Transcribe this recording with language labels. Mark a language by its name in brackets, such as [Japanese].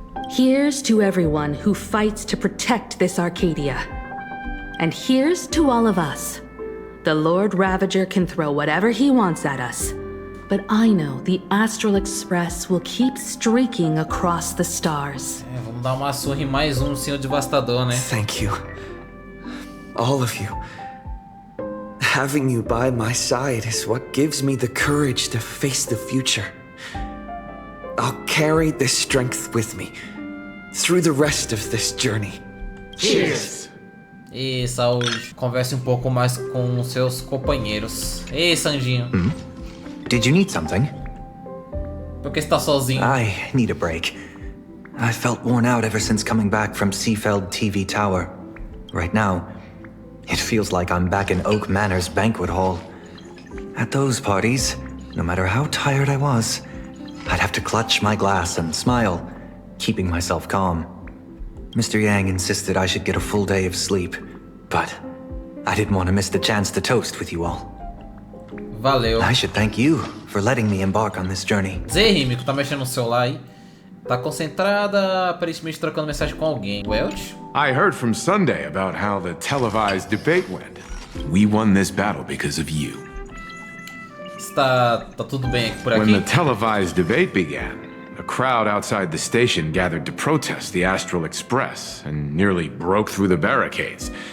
[English] Here's to everyone who fights to protect this Arcadia. And here's to all of us. The Lord Ravager can throw whatever he wants at us. But I know the Astral Express will keep streaking across the stars. [Portuguese] Vamos dar uma surra em mais um Senhor Devastador, né? [English] Thank you. All of you. Having you by my side is what gives me the courage to face the future. I'll carry this strength with me through the rest of this journey. Cheers! [Portuguese] E saúde. Converse um pouco mais com seus companheiros. Ei, Sanjinho. [English] Did you need something? [Portuguese] Por que você tá sozinho? [English] I need a break. I felt worn out ever since coming back from Seafeld TV Tower. Right now, it feels like I'm back in Oak Manor's banquet hall. At those parties, no matter how tired I was, I'd have to clutch my glass and smile, keeping myself calm. Mr. Yang insisted I should get a full day of sleep, but I didn't want to miss the chance to toast with you all. [Portuguese] Valeu. [English] I should thank you for letting me embark on this journey. [Portuguese] Zé Himeko, tá mexendo no celular aí? Tá concentrada, aparentemente trocando mensagem com alguém. [English] Welch? I heard from Sunday about how the televised debate went. We won this battle because of you. [Portuguese] Tá tudo bem por aqui? [English] When the televised debate began, a crowd outside the station gathered to protest the Astral Express and nearly broke through the barricades.